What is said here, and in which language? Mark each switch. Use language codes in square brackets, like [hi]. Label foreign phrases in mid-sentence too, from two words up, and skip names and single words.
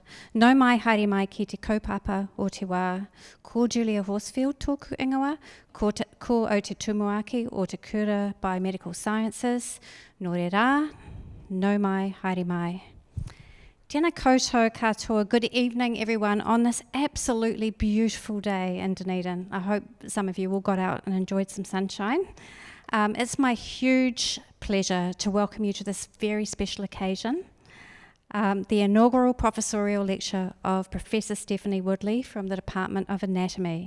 [mi] Nau mai haere mai ki te kaupapa o te wā. Ko Julia Horsfield tōku ingoa. Ko o te tumuaki o te Kura [en] Biomedical Sciences. [mi] Nō re rā. Nau mai haere mai. Tēnā koutou katoa. [en] Good evening, everyone, on this absolutely beautiful day in Dunedin. I hope some of you all got out and enjoyed some sunshine. It's my huge pleasure to welcome you to this very special occasion, the inaugural professorial lecture of Professor Stephanie Woodley from the Department of Anatomy.